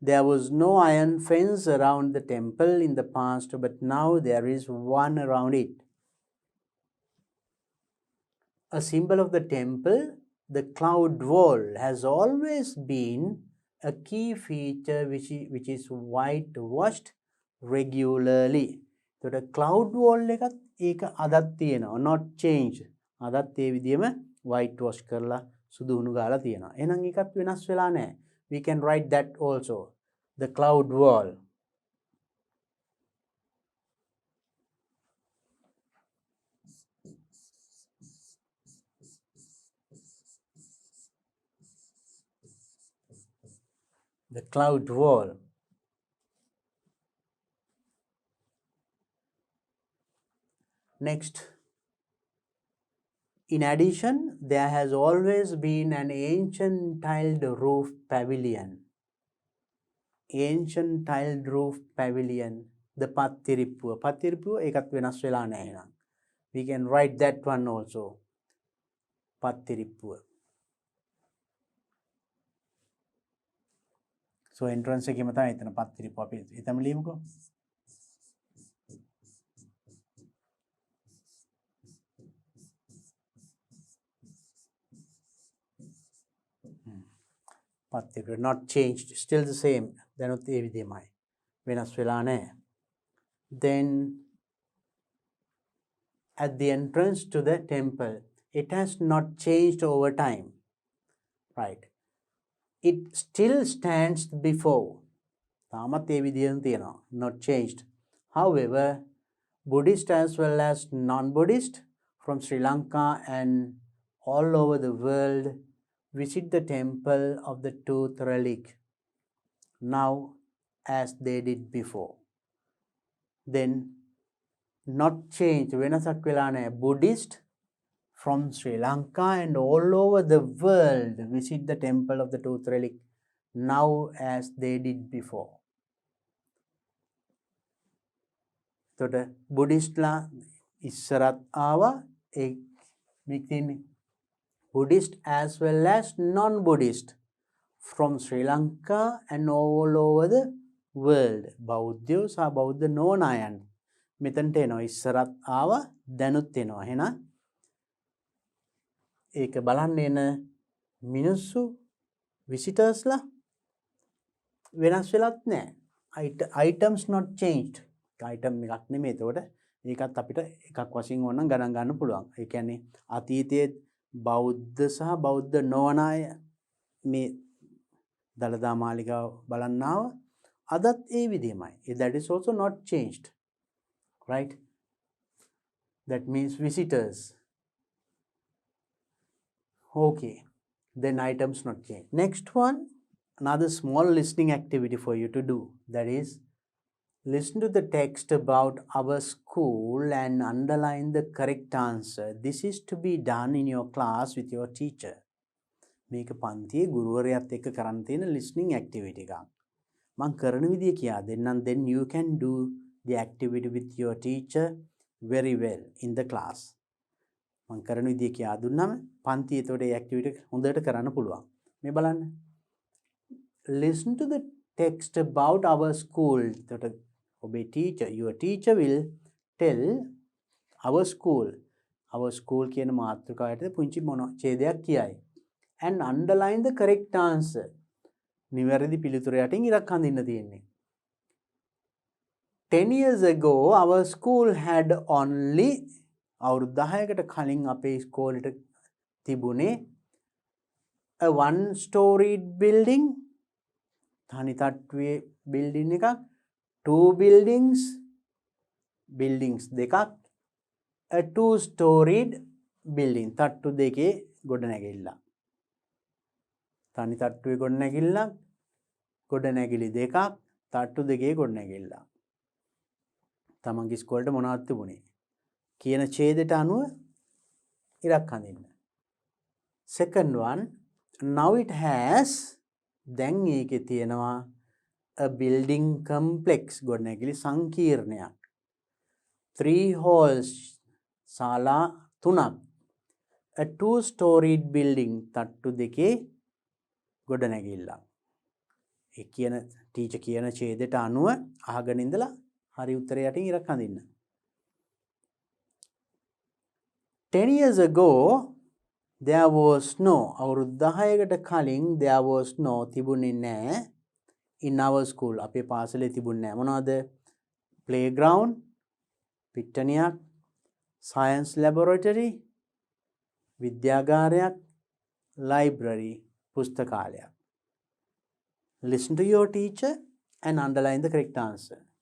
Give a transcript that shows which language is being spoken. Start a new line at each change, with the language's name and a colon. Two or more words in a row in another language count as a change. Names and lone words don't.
English: There was no iron fence around the temple in the past, but now there is one around it. A symbol of the temple, the cloud wall has always been a key feature which is whitewashed regularly. The cloud wall
Sinhala: එකත් ඒක අදත් තියෙනවා,
English: not changed.
Sinhala: අදත් ඒ විදිහම whitewash කරලා සුදු උණු ගාලා තියෙනවා. එහෙනම් ඒකත් වෙනස් වෙලා නැහැ.
English: We can write that also. The cloud wall. The cloud wall. Next. In addition, there has always been an ancient tiled roof pavilion. Ancient tiled roof pavilion.
Sinhala: The Pattirippuwa. Pattirippuwa එකත් වෙනස් වෙලා නැහැ නං.
English: We can write that one also.
Sinhala: Pattirippuwa.
English: So entrance
Sinhala: එකේම තමයි එතන Pattirippuwa අපි හිතමු ලියමුකෝ.
English: Pattirippuwa not changed, still the same.
Sinhala: දැනුත් ඒ විදිහමයි. වෙනස් වෙලා නැහැ.
English: Then at the entrance to the temple, it has not changed over time. Right. It still stands before.
Sinhala: තාමත් ඒ විදිහෙන් තියෙනවා.
English: Not changed. However, Buddhist as well as non-Buddhist from Sri Lanka and all over the world visit the temple of the tooth relic now as they did before. Then not changed.
Sinhala: වෙනසක් වෙලා නැහැ.
English: Buddhist from Sri Lanka and all over the world visit the temple of the tooth relic now as they did before.
Sinhala: එතකොට බුද්දිස්ට්ලා ඉස්සරත් ආවා ඒ මෙතන
English: Buddhist as well as non-Buddhist from Sri Lanka and all over the world.
Sinhala: බෞද්ධයෝ සහ බෞද්ධ නොවන අයන් මෙතනට එනවා. ඉස්සරත් ආවා දැනුත් එනවා. එහෙනම් ඒක බලන්න එන මිනිස්සු visitorsලා වෙනස් වෙලත් නැහැ.
English: items not changed. item
Sinhala: එකක් නෙමෙයි. එතකොට ඒකත් අපිට එකක් වශයෙන් ඕනනම් ගණන් ගන්න පුළුවන්. ඒ කියන්නේ අතීතයේ බෞද්ධ සහ බෞද්ධ නොවන අය මේ දළදා මාලිගාව බලන්න ආව. අදත් ඒ විදිහමයි.
English: That is also not changed. Right? That means visitors. Okay. Then items not changed. Next one, another small listening activity for you to do. That is, listen to the text about our school and underline the correct answer. This is to be done in your class with your teacher.
Sinhala: මේක පන්තියේ ගුරුවරයාත් එක්ක කරන්න තියෙන
English: listening activity
Sinhala: එකක්. මම කරන විදිය කියා දෙන්නම්.
English: Then you can do the activity with your teacher very well in the class.
Sinhala: මම කරන විදිය කියා දුන්නාම පන්තියේ එතකොට ඒ activity එක හොඳට කරන්න පුළුවන්. මේ බලන්න.
English: Listen to the text about our school.
Sinhala: එතකොට ඔබේ
English: teacher, your teacher will tell our school. Our school
Sinhala: කියන මාතෘකාවට පුංචි මොන ඡේදයක් කියයි.
English: And underline the correct answer.
Sinhala: නිවැරදි පිළිතුර යටින් ඉරක් අඳින්න තියෙන්නේ.
English: 10 years ago our school had only
Sinhala: අවුරුදු 10කට කලින් අපේ ඉස්කෝලේට තිබුණේ
English: a one storied building,
Sinhala: තනි තට්ටුවේ building එකක්,
English: two buildings දෙකක්, a two storied building
Sinhala: තට්ටු දෙකේ ගොඩනැගිල්ල. තනි තට්ටුවේ ගොඩනැගිල්ලක්, ගොඩනැගිලි දෙකක්, තට්ටු දෙකේ ගොඩනැගිල්ල. තමන්ගේ ඉස්කෝලේට මොනවද තිබුණේ කියන ඡේදයට අනුව ඉරක් අඳින්න.
English: Second one, now it has,
Sinhala: දැන් ඒකේ තියෙනවා
English: a building complex,
Sinhala: ගොඩනැගිලි සංකීර්ණයක්.
English: 3 halls,
Sinhala: ශාලා 3ක්.
English: a two-storied building,
Sinhala: තට්ටු දෙකේ ගොඩනැගිල්ලක්. ඒ කියන ටීචර් කියන ඡේදයට අනුව අහගෙන ඉඳලා හරි උත්තරය යටින් ඉරක් අඳින්න.
English: 10 years ago there was no,
Sinhala: අවුරුදු 10කට කලින්
English: there was no
Sinhala: තිබුණේ නැහැ
English: in our school.
Sinhala: අපේ පාසලේ තිබුණේ නැහැ. මොනවද? playground, පිට්ටනියක්,
English: science laboratory,
Sinhala: විද්‍යාගාරයක්, library, පුස්තකාලයක්.
English: Listen to your teacher and underline the correct answer.